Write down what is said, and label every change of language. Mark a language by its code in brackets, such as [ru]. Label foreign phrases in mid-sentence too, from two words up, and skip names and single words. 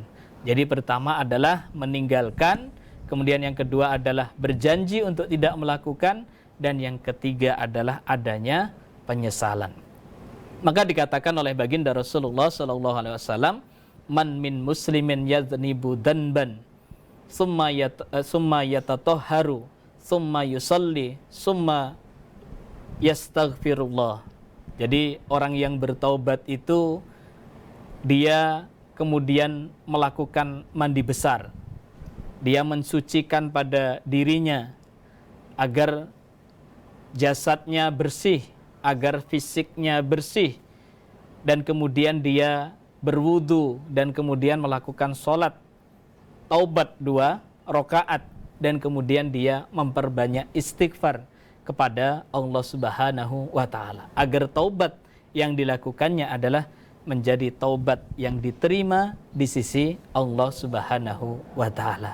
[id] Jadi pertama adalah meninggalkan, kemudian yang kedua adalah berjanji untuk tidak melakukan, dan yang ketiga adalah adanya penyesalan. Maka dikatakan oleh baginda Rasulullah SAW, [ar] من من المسلمين يذنب ذنبا ثم يتطهر ثم يصلي ثم يستغفر الله. [id] Jadi orang yang bertaubat itu dia kemudian melakukan mandi besar, dia mensucikan pada dirinya agar jasadnya bersih, agar fisiknya bersih, dan kemudian dia berwudu dan kemudian melakukan sholat taubat 2 rakaat, dan kemudian dia memperbanyak istighfar kepada Allah [ar] سبحانه وتعالى, [id] agar taubat yang dilakukannya adalah menjadi taubat yang diterima di sisi Allah [ar] سبحانه وتعالى.